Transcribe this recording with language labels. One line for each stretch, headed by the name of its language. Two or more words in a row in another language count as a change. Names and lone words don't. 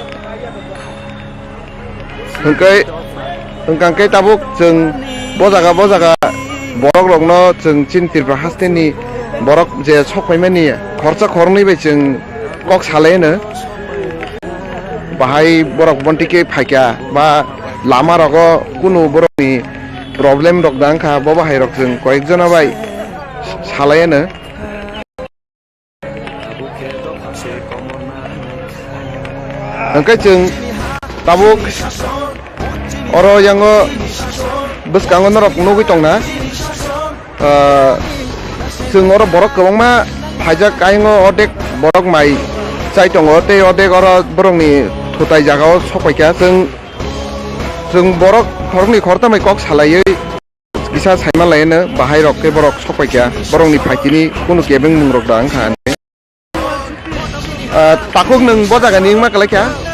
Kok Borok: ओंखाय ताबुक जों बजागा बरक रंनो जों चिन त्रिपुरा हास्टेनि बरक जे सफायमानि खरसा खरनै बाय जों कक सालायनो बाहाय बरक बन्टिके फायका बा लामा रग कुनु बरकनि प्रब्लेम रक दांखा बाहाय रक जों कयेकजना बाय सालायनो Angkai jeng tabuk oro yang bus kangen norok nugi tongna jeng oro borok kebang ma pajak kaingo odek borok mai cai tongo te odek oro borok ni thutai jagao sokai kya jeng borok korok ni korta mai kok salai bisa saima lain bahai rok ke borok sokai kya borok ni phaikini kunu kebeng mungrok dang khan takuk neng boja ganing ma kalai kya